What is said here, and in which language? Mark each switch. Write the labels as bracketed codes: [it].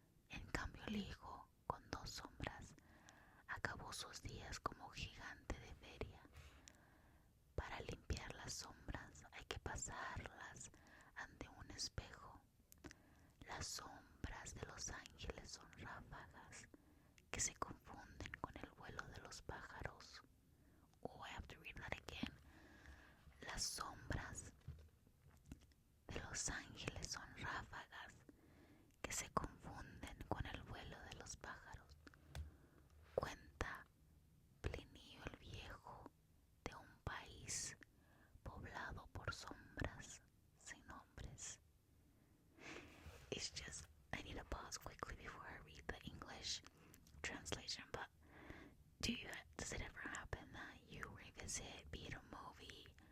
[es] En cambio el hijo, con 2 sombras, acabó sus días como gigante de feria. Para limpiar las sombras hay que pasarlas ante un espejo. Las sombras de los ángeles son ráfagas que se confunden con el vuelo de los pájaros. [en] Oh, I have to read that again. [es] Las sombras de los ángeles son ráfagas que se confunden con el vuelo de los pájaros. Cuenta Plinio el Viejo de un país poblado por sombras sin nombres. [en] It's just, I need to pause quickly before I read the English translation, but does it ever happen that you revisit, be it a movie,